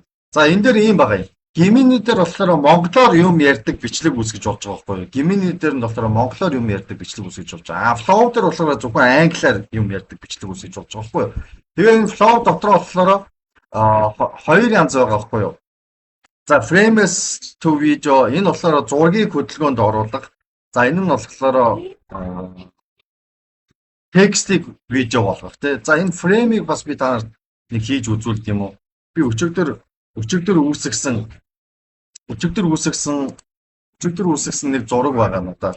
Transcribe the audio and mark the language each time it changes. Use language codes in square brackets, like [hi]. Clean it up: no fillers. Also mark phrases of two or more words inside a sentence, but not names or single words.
[mn] За энэ дээр ийм байгаа юм. Gemini дээр болохоор монголоор юм ярьдаг бичлэг үүсгэж болж байгаа байхгүй юу? Gemini дээр нь болохоор монголоор юм ярьдаг бичлэг үүсгэж болж байгаа. Flow дээр болохоор зөвхөн англиар юм ярьдаг бичлэг үүсгэж болж байгаа байхгүй юу? Тэгээ энэ Flow дотор болохоор хоёр янз байгаа байхгүй юу? За [en] frames to video [mn] энэ болохоор зургийг хөдөлгөөнд оруулах. За энэ нь болохоор текстийг видео болгох тий. За энэ фреймийг бас би та нарт нэг хийж үзүүлдэг юм уу? Би өчигдөр үүсгэсэн нэг зураг байгаа юм да.